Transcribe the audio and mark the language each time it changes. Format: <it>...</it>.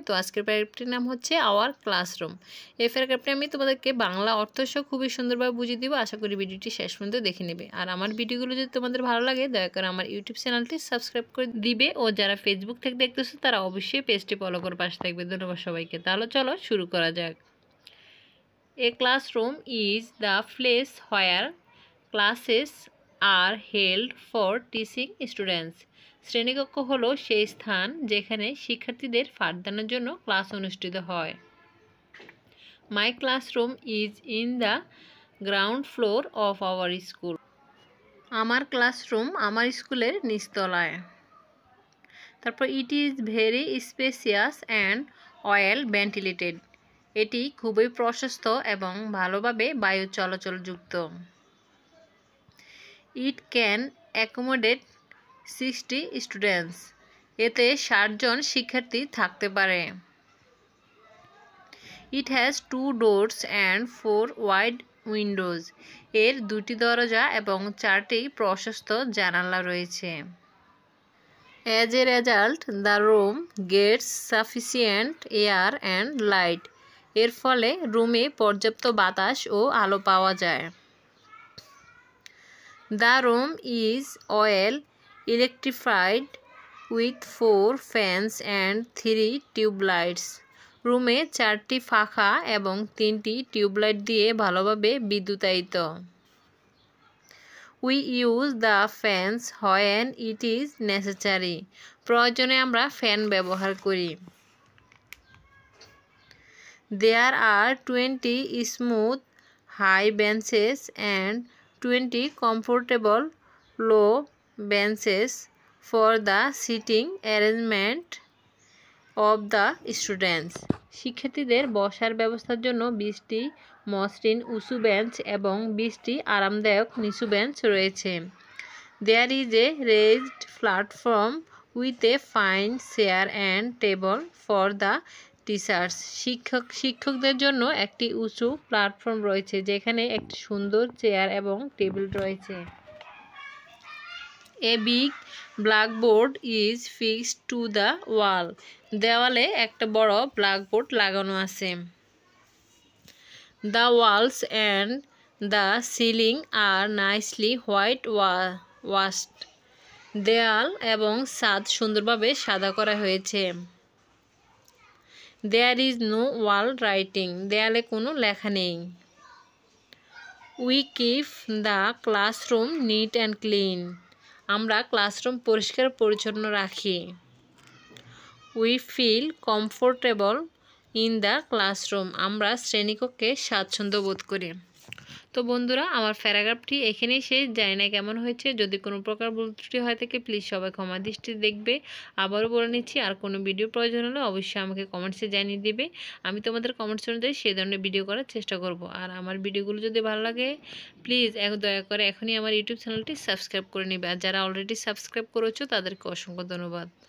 <bn>তো আজকের প্যারাগ্রাফটির নাম হচ্ছে আওয়ার ক্লাসরুম। এই প্যারাগ্রাফটি আমি তোমাদেরকে বাংলা অর্থসহ খুবই সুন্দরভাবে বুঝিয়ে দিব। আশা করি ভিডিওটি শেষ পর্যন্ত দেখে নেবে। আর আমার ভিডিওগুলো যদি তোমাদের ভালো লাগে দয়া করে আমার ইউটিউব চ্যানেলটি সাবস্ক্রাইব করে দিবে, ও যারা ফেসবুক থেকে দেখতেছো তারা অবশ্যই পেজটি ফলো করে পাশে থাকবে। ধন্যবাদ সবাইকে। তাহলে চলো শুরু করা যাক।</bn> <en>A classroom is the place where classes are held for teaching students.</en> <bn>শ্রেণীকক্ষ হলো সেই স্থান যেখানে শিক্ষার্থীদের পাঠদানের জন্য ক্লাস অনুষ্ঠিত হয়।</bn> <en>My classroom is in the ground floor of our school.</en> <bn>আমার ক্লাসরুম আমার স্কুলের নিচতলায়। তারপর</bn> <en>it is very spacious and well ventilated.</en> <bn>এটি খুবই প্রশস্ত এবং ভালোভাবে বায়ু চলাচলযুক্ত।</bn> <en>It can accommodate 60 students.</en> <bn>এতে 60 জন শিক্ষার্থী থাকতে পারে।</bn> <en>It has 2 doors and 4 wide windows.</en> <bn>এর 2টি দরজা এবং 4টি প্রশস্ত জানালা রয়েছে।</bn> <en>As a result, the room gets sufficient air and light.</en> <bn>এর ফলে রুমে পর্যাপ্ত বাতাস ও আলো পাওয়া যায়।</bn> <en>The room is well electrified with 4 fans and 3 tube lights.</en> <bn>রুমে 4টি পাখা এবং 3টি টিউবলাইট দিয়ে ভালোভাবে বিদ্যুতায়িত।</bn> <en>We use the fans when it is necessary.</en> <bn>প্রয়োজনে আমরা ফ্যান ব্যবহার করি।</bn> <en>There are 20 smooth high benches and 20 comfortable low benches for the sitting arrangement of the students.</en> <bn>শিক্ষার্থীদের বসার ব্যবস্থার জন্য 20টি মসৃণ উঁচু বেঞ্চ এবং 20টি আরামদায়ক নিচু বেঞ্চ রয়েছে।</bn> <en>There is a raised platform with a fine chair and table for the teachers.</en> <bn>শিক্ষকদের জন্য একটি উঁচু প্ল্যাটফর্ম রয়েছে যেখানে একটি সুন্দর চেয়ার এবং টেবিল রয়েছে।</bn> <en>A big blackboard is fixed to the wall.</en> <bn>দেওয়ালে একটা বড় ব্ল্যাকবোর্ড লাগানো আছে।</bn> <en>The walls and the ceiling are nicely whitewashed.</en> <bn>দেয়াল এবং ছাদ সুন্দরভাবে সাদা করা হয়েছে।</bn> <en>There is no wall writing.</en> <bn>দেয়ালে কোনো লেখা নেই।</bn> <en>We keep the classroom neat and clean.</en> <bn>আমরা ক্লাসরুম পরিষ্কার পরিচ্ছন্ন রাখি।</bn> <en>We feel comfortable in the classroom.</en> <bn>আমরা শ্রেণীকক্ষে স্বাচ্ছন্দ্য বোধ করি। তো বন্ধুরা, আমার প্যারাগ্রাফটি এখানেই শেষ। জানি না কেমন হয়েছে। যদি কোনো প্রকার ভুল ত্রুটি হয় থাকে প্লিজ সবাই ক্ষমা দৃষ্টিতে দেখবে। আবারও বলে নিচ্ছি, আর কোনো ভিডিও প্রয়োজন হলে অবশ্যই আমাকে কমেন্টসে জানিয়ে দেবে। আমি তোমাদের কমেন্টস অনুযায়ী সেই ধরনের ভিডিও করার চেষ্টা করব। আর আমার ভিডিওগুলো যদি ভালো লাগে প্লিজ দয়া করে এখনই আমার ইউটিউব চ্যানেলটি সাবস্ক্রাইব করে নেবে। আর যারা অলরেডি সাবস্ক্রাইব করেছো তাদেরকে অসংখ্য ধন্যবাদ।</bn>